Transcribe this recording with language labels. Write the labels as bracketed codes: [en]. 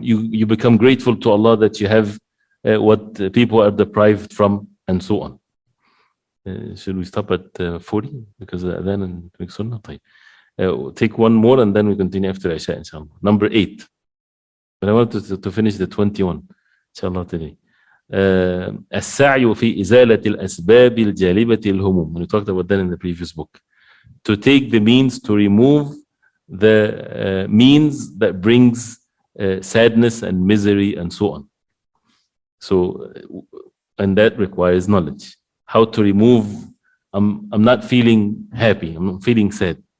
[en] You become grateful to Allah that you have what people are deprived from, and so on. Should we stop at 40? Because then and make sunnah. Take one more and then we continue after Isha, inshallah. Number 8. But I want to finish the 21, inshallah, today. [ar] السعي في إزالة الأسباب الجالبة الهموم. [en] We talked about that in the previous book. To take the means to remove the means that brings sadness and misery and so on. So, and that requires knowledge. How to remove, I'm not feeling happy, I'm not feeling sad.